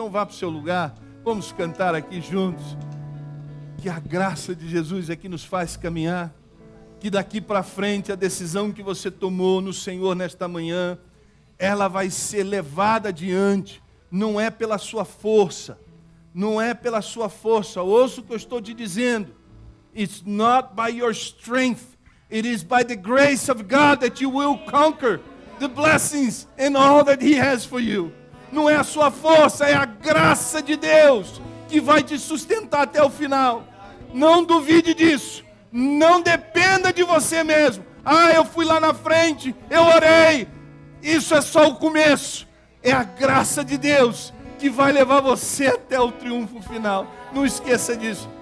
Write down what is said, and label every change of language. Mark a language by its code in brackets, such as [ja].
[pt] Não vá para o seu lugar, vamos cantar aqui juntos. Que a graça de Jesus é que nos faz caminhar. Que daqui para frente a decisão que você tomou no Senhor nesta manhã, ela vai ser levada adiante. Não é pela sua força. Não é pela sua força. Ouça o que eu estou te dizendo. [en] It's not by your strength. It is by the grace of God that you will conquer the blessings and all that He has for you. [pt] Não é a sua força, é a graça de Deus que vai te sustentar até o final. Não duvide disso. Não dependa de você mesmo. Eu fui lá na frente, eu orei. Isso é só o começo. É a graça de Deus que vai levar você até o triunfo final. Não esqueça disso.